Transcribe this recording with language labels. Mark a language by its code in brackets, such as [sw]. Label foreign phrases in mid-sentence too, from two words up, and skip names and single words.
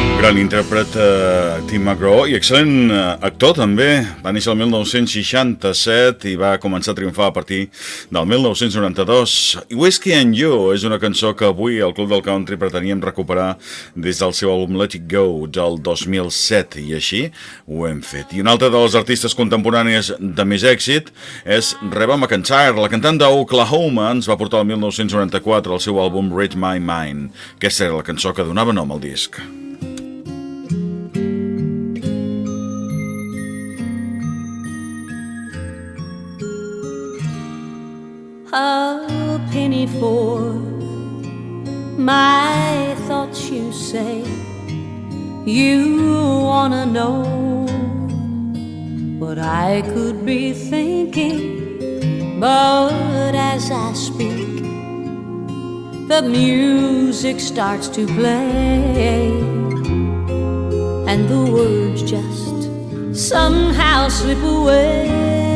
[ca] gran intèrpret Tim McGraw i excel·lent actor també. Va néixer el 1967 i va començar a triomfar a partir del 1992. Whiskey and You és una cançó que avui al Club del Country preteníem recuperar des del seu àlbum Let It Go del 2007 i així ho hem fet. I una altra de les artistes contemporànies de més èxit és Reba McEntire. La cantant d'Oklahoma ens va portar el 1994 el seu àlbum Read My Mind. Aquesta era la cançó que donava nom al disc. [en] A penny for my thoughts, you say. You wanna know what I could be thinking, but as I speak, the music starts to play, and the words just somehow slip away.